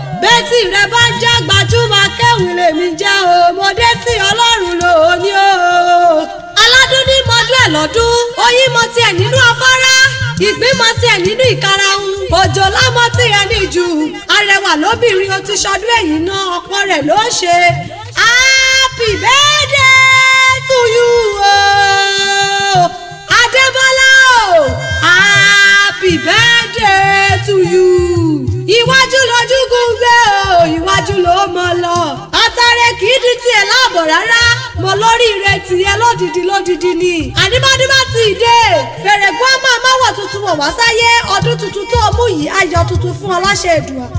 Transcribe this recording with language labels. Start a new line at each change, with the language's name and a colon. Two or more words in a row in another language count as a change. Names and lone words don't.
Yoruba: Bẹ́tì rẹ bá jẹ́ gbajúmọ̀ akéwì lèmi jẹ́ o. Mo dé sí Ọlọ́run lónìí o. Aládùn ní mọ́dún ẹ̀ lọ́dún. Oyin mọ tiẹ̀ nínú afárá. Ìgbín mọ tiẹ̀ nínú ìkarahun. Òjòlá mọ tiẹ̀ ní jù. Arẹwà lóbìnrin o ti ṣọdún èyí náà. Ọ̀pọ̀ rẹ̀ ló ṣe.
English: Happy birthday to you o.
Yoruba: Adébọ́lá o.
English: Happy birthday to you.
Yoruba: Iwájú lójúgùn gbé o. Iwájú ló mọ lọ. Àtàrẹ kì í di tiẹ̀ láàbọ̀ rárá. Mo lórí ire tiẹ̀ lódìdí lódìdí ni. Àní bọ́dún bá ti dé. Fèrè kú ọmọ àmọ́wọ̀ tuntun wọ̀ wá sáyé. Ọdún tuntun tó mú yìí, ayọ̀ tuntun fún ọ láṣẹ Èdùà.